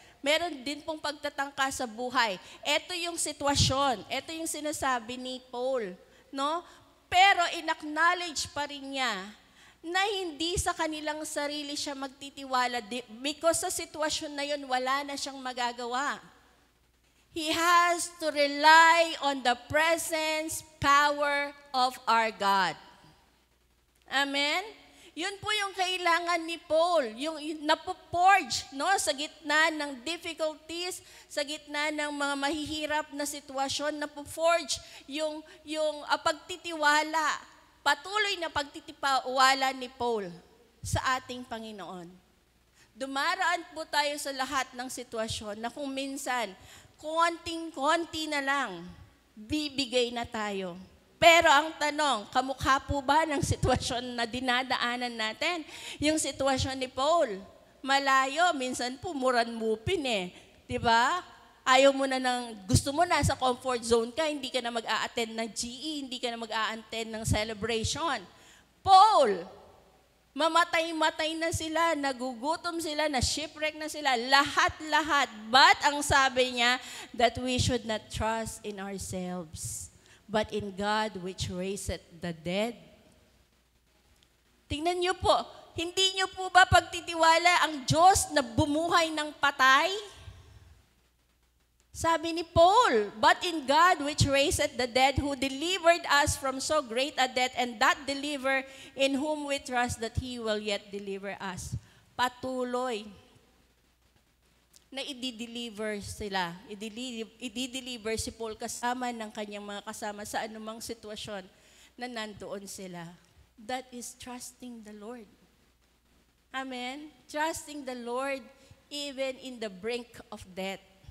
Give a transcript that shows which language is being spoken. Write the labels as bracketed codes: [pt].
[tl] Meron din pong pagtatangka sa buhay. Ito yung sitwasyon, ito yung sinasabi ni Paul, no? Pero in-acknowledge pa rin niya na hindi sa kanilang sarili siya magtitiwala because sa sitwasyon na yun, wala na siyang magagawa. [en] He has to rely on the presence, power of our God. Amen? [tl] Yun po yung kailangan ni Paul, yung napoforge, no, sa gitna ng difficulties, sa gitna ng mga mahihirap na sitwasyon, napoforge yung pagtitiwala, patuloy na pagtitiwala ni Paul sa ating Panginoon. Dumaraan po tayo sa lahat ng sitwasyon na kung minsan, konting-konti na lang, bibigay na tayo. Pero ang tanong, kamukha po ba ng sitwasyon na dinadaanan natin? Yung sitwasyon ni Paul, malayo, minsan po muran-mupin eh. Diba? Ayaw mo na gusto mo na sa comfort zone ka, hindi ka na mag-a-attend ng GE, hindi ka na mag-a-attend ng celebration. Paul, mamatay-matay na sila, nagugutom sila, na shipwreck na sila, lahat-lahat. [en] But [tl] ang sabi niya, [en] that we should not trust in ourselves, but in God which raiseth the dead. [tl] Tingnan niyo po, hindi niyo po ba pagtitiwala ang Diyos na bumuhay ng patay? Sabi ni Paul, [en] but in God which raiseth the dead, who delivered us from so great a death, and that deliver, in whom we trust that He will yet deliver us. [tl] Patuloy na i-deliver sila. I-deliver si Paul kasama ng kanyang mga kasama sa anumang sitwasyon na nandoon sila. [en] That is trusting the Lord. Amen? Trusting the Lord even in the brink of death.